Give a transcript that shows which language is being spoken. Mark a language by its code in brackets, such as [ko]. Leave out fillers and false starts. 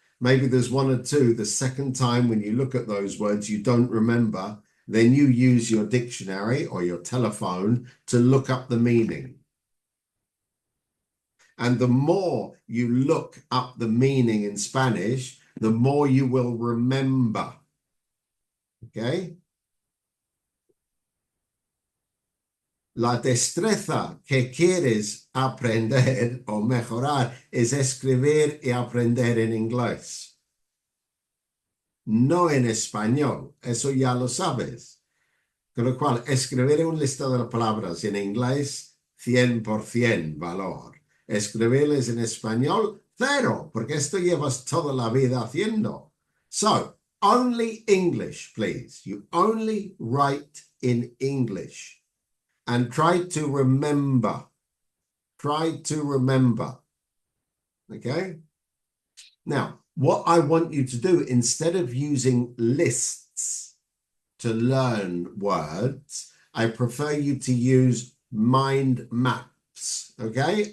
[en] Maybe there's one or two. The second time when you look at those words, you don't remember, then you use your dictionary or your telephone to look up the meaning. And the more you look up the meaning in Spanish, the more you will remember. Okay? [es] La destreza que quieres aprender o mejorar es escribir y aprender en inglés. No en español. Eso ya lo sabes. Con lo cual, escribir un listado de palabras en inglés, 100% valor. Escribirles en español, 0, porque esto llevas toda la vida haciendo. [en] So, only English, please. You only write in English. And try to remember. Try to remember. Okay? Now, what I want you to do, instead of using lists to learn words, I prefer you to use mind maps. Okay?